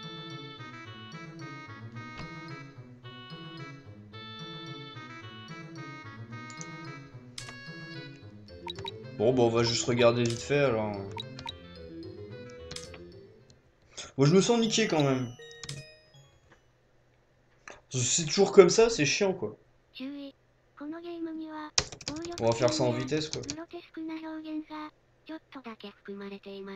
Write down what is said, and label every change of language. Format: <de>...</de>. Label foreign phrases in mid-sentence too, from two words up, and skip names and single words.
<fr>Bon bah on va juste regarder vite fait alors. Moi je me sens niqué quand même. C'est toujours comme ça, c'est chiant quoi.</fr> <ja>注意。このゲームには、暴</ja> <fr>On va</fr> <ja>力</ja> <fr>faire</fr> <ja>シ</ja> <fr>ça</fr> <ja>ー</ja> <fr>en</fr> <ja>ンや</ja> <fr>vitesse quoi.</fr> <ja>グロテスクな表現が、ちょっとだけ含まれています。</ja>